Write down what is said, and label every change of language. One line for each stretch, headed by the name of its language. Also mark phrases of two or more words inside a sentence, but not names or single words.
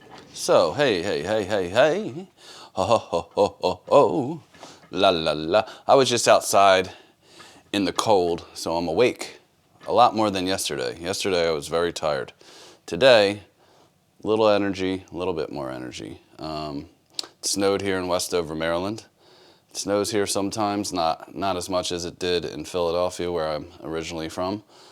English: So, hey. Ho, ho, ho, ho, ho, ho. La, la, la. I was just outside in the cold, so I'm awake a lot more than yesterday. Yesterday, I was very tired. Today, little energy, a little bit more energy. It snowed here in Westover, Maryland. It snows here sometimes, not as much as it did in Philadelphia, where I'm originally from.